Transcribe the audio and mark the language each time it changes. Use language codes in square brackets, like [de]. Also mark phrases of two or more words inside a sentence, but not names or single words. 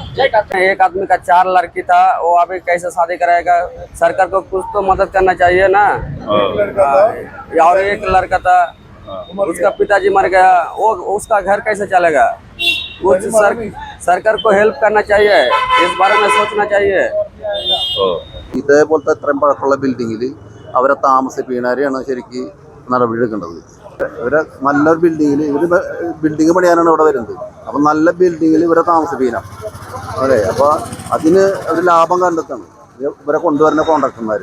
[hi] एक आदमी का 4 लड़की था। वो अभी कैसे शादी कराएगा? सरकार को कुछ तो मदद करना चाहिए ना। और एक लड़का था, उसका पिताजी मर गया। वो उसका घर कैसे चलेगा? कुछ सरकार को हेल्प करना चाहिए। इस बारे में सोचना चाहिए। [ml] ഇതേപോലത്തെ ഇത്രയും പഴക്കമുള്ള ബിൽഡിങ്ങിൽ അവരെ താമസിപ്പിക്കുന്നവരെയാണ് ശരിക്കും നടപടിയെടുക്കേണ്ടത്. ഇവരെ നല്ലൊരു ബിൽഡിങ്ങിൽ ബിൽഡിങ് പണിയാനാണ് ഇവിടെ വരുന്നത്. അപ്പം നല്ല ബിൽഡിങ്ങിൽ ഇവരെ താമസിപ്പിക്കണം. അതെ, അപ്പോൾ അതിന് ഒരു ലാഭം കണ്ടെത്തണം ഇവരെ കൊണ്ടുവരുന്ന കോൺട്രാക്ടർമാർ.